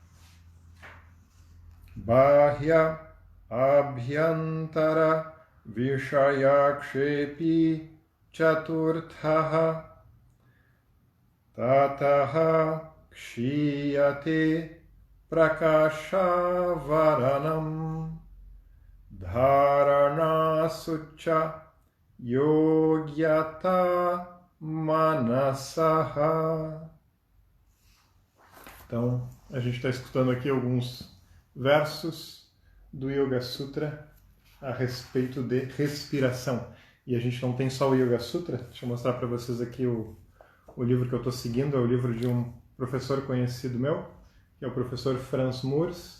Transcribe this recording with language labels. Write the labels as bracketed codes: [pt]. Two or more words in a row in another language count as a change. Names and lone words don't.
[sa] bahya abhyantara vishayakshepi chaturthaha tataha kshiyate prakashavaranam dharana sucha yogyata manasaha. [pt] Então, a gente está escutando aqui alguns versos do Yoga Sutra a respeito de respiração. E a gente não tem só o Yoga Sutra, deixa eu mostrar para vocês aqui o livro que eu estou seguindo, é o livro de um professor conhecido meu, que é o professor Franz Moers.